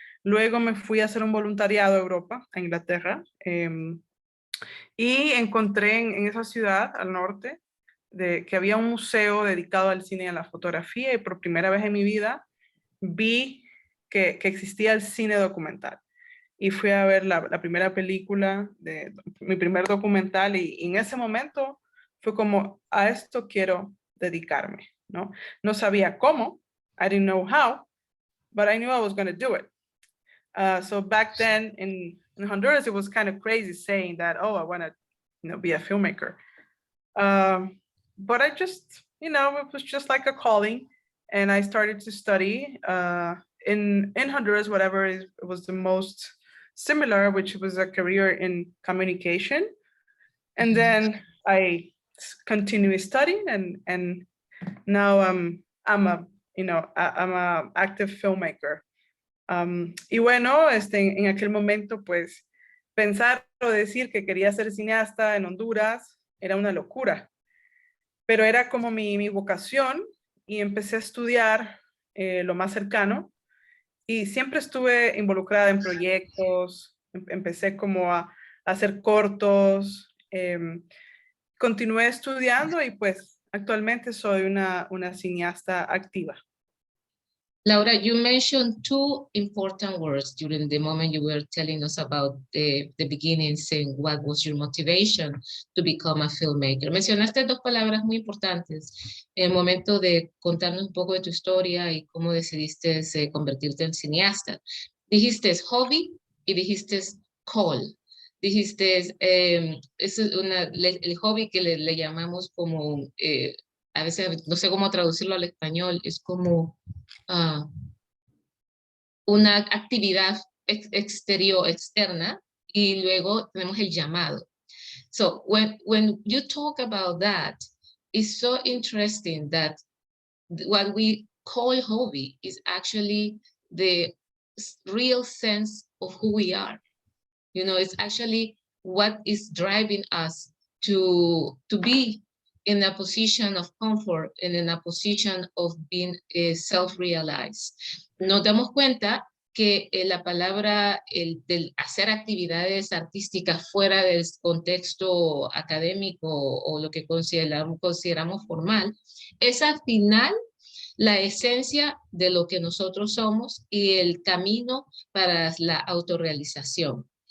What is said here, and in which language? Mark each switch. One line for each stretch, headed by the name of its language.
Spanish: Luego me fui a hacer un voluntariado a Europa, a Inglaterra, y encontré en esa ciudad al norte que había un museo dedicado al cine y a la fotografía, y por primera vez en mi vida vi que existía el cine documental. Y fui a ver la primera película, mi primer documental, y en ese momento fue como, a esto quiero dedicarme, ¿no? No sabía cómo,
English: I didn't know how, but I knew I was going to do it. So back then in Honduras, it was kind of crazy saying that, oh, I want to, you know, be a filmmaker. But I just, you know, it was just like a calling, and I started to study in Honduras, whatever it was the most similar, which was a career in communication. And then I continue studying, and now I'm a active filmmaker.
Spanish: Y bueno, en aquel momento, pues, pensar o decir que quería ser cineasta en Honduras era una locura, pero era como mi vocación, y empecé a estudiar lo más cercano, y siempre estuve involucrada en proyectos. Empecé como a hacer cortos, continué estudiando, y pues actualmente soy una cineasta activa.
English: Laura, you mentioned two important words during the moment you were telling us about the beginnings and what was your motivation to become a filmmaker.
Spanish: Mencionaste dos palabras muy importantes en el momento de contarnos un poco de tu historia y cómo decidiste convertirte en cineasta. Dijiste hobby y dijiste call. Dijiste, es el hobby que le llamamos como, a veces no sé cómo traducirlo al español, es como una actividad externa, y luego tenemos el llamado.
English: So when you talk about that, it's so interesting that what we call hobby is actually the real sense of who we are. You know, it's actually what is driving us to be in a position of comfort and in a position of being self-realized.
Spanish: Nos damos cuenta que la palabra del hacer actividades artísticas fuera del contexto académico o lo que consideramos formal, es al final la esencia de lo que nosotros somos y el camino para la autorrealización.